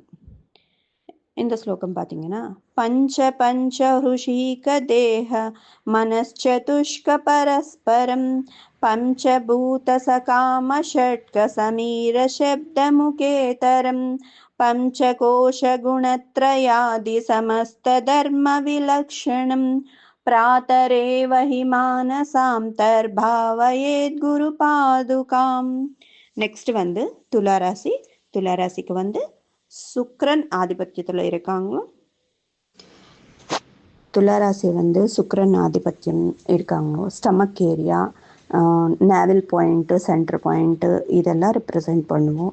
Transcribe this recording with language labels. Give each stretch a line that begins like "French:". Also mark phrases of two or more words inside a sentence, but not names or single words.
Tamil: இந்த ஸ்லோகம் பார்த்தீங்கன்னா,
Sanskrit: पञ्च पञ्च हृषीक देह मनश्चतुष्क परस्परम् पञ्चभूत सकाम षट्क समीर शब्द मुखेतरम् पञ्चकोश गुणत्रयादि समस्त धर्म विलक्षणम् प्रातरेव हि मानसान्तर्भावयेद् गुरुपादुकाम्.
Tamil: நெக்ஸ்ட் துளாராசி. துளாராசிக்கு சுக்ரன் ஆதிபத்தியத்தில் இருக்காங்க. துளாராசி சுக்ரன் ஆதிபத்தியம் இருக்காங்க.
English: stomach area, navel point, center point
Tamil: இதெல்லாம் ரெப்ரசன்ட் பண்ணுவோம்.